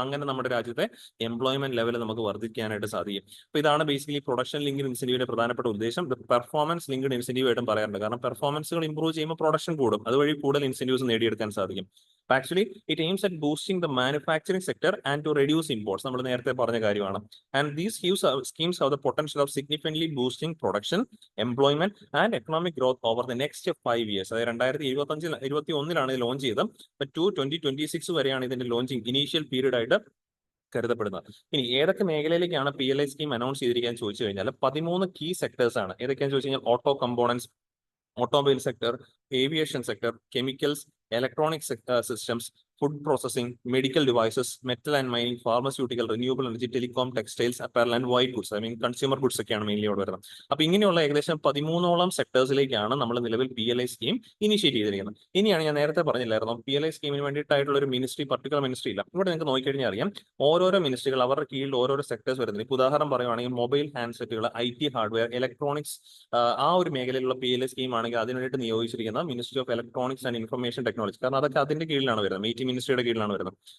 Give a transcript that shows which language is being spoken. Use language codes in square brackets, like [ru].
[ml] അങ്ങനെ നമ്മുടെ രാജ്യത്തെ എംപ്ലോയ്മെന്റ് ലെവൽ നമുക്ക് വർദ്ധിക്കാനായിട്ട് സാധിക്കും. അപ്പോൾ ഇതാണ് ബേസിക്കലി പ്രൊഡക്ഷൻ ലിങ്ക്ഡ് ഇൻസെന്റീവിന്റെ പ്രധാനപ്പെട്ട ഉദ്ദേശം. പെർഫോമൻസ് ലിങ്ക്ഡ് ഇൻസെന്റീവ് ആയിട്ടും പറയാറുണ്ട്. കാരണം പെർഫോമൻസുകൾ ഇംപ്രൂവ് ചെയ്യുമ്പോൾ പ്രൊഡക്ഷൻ കൂടും, അതുവഴി കൂടുതൽ ഇൻസെന്റീവ്സ് നേടിയെടുക്കാൻ സാധിക്കും. [en] Actually it aims at boosting the manufacturing sector and to reduce imports. [ml] നമ്മൾ നേരത്തെ പറഞ്ഞ കാര്യമാണ്. [en] And these schemes have the potential of significantly boosting production, employment and economic growth over the next 5 years. [ml] അതായത് 2021 ഇത് launch ചെയ്തത്. 2026 വരെയാണ് ഇതിന്റെ launching initial period ആയിട്ട് കരുതപ്പെടുന്നത്. ഇനി ഏതൊക്കെ മേഖലയിലേക്കാണ് PLI സ്കീം അനൗൺസ് ചെയ്തിരിക്കാൻ ചോദിച്ചു കഴിഞ്ഞാൽ 13 കീ സെക്ടേഴ്സ് ആണ്. ഏതൊക്കെയാണെന്ന് ചോദിച്ചു കഴിഞ്ഞാൽ [en] Auto components, automobile sector, aviation sector, chemicals, electronic systems, food processing, medical devices, metal and mining, pharmaceutical, renewable energy, telecom, textiles, apparel and white goods. [ml] Consumer goods ഒക്കെയാണ് mainly അവിടെ വരുന്നത്. അപ്പോൾ ഇങ്ങനെയുള്ള ഏകദേശം 13ഓളം സെക്ടേഴ്സിലേക്കാണ് നമ്മൾ നിലവിൽ PLI സ്കീം ഇനിഷ്യേറ്റ് ചെയ്തിരിക്കുന്നത്. ഇനിയാണ് ഞാൻ നേരത്തെ പറഞ്ഞില്ലായിരുന്നു PLI സ്കീമിന് വേണ്ടിയിട്ടായിട്ടുള്ള ഒരു മിനിസ്ട്രി, പർട്ടിക്കുലർ മിനിസ്ട്രി ഇല്ല. ഇവിടെ നിങ്ങൾക്ക് നോക്കിക്കഴിഞ്ഞാൽ അറിയാം ഓരോരോ മിനിസ്ട്രികൾ അവരുടെ കീഴിൽ ഓരോരോ സെക്ടേഴ്സ് വരുന്നത്. ഇപ്പോൾ ഉദാഹരണം പറയുവാണെങ്കിൽ മൊബൈൽ ഹാൻഡ്സെറ്റുകൾ, IT ഹാർഡ്വെയർ, ഇലക്ട്രോണിക്സ്, ആ ഒരു മേഖലയിലുള്ള PLI സ്കീം ആണെങ്കിൽ അതിന് വേണ്ടിയിട്ട് നിയോഗിച്ചിരിക്കുന്ന ministry of electronics and information technology, കാരണം അതൊക്കെ അതിന്റെ കീഴിലാണ് വരുന്നത്, MET മിനിസ്ട്രിയുടെ കീഴിലാണ് വരുന്നത്.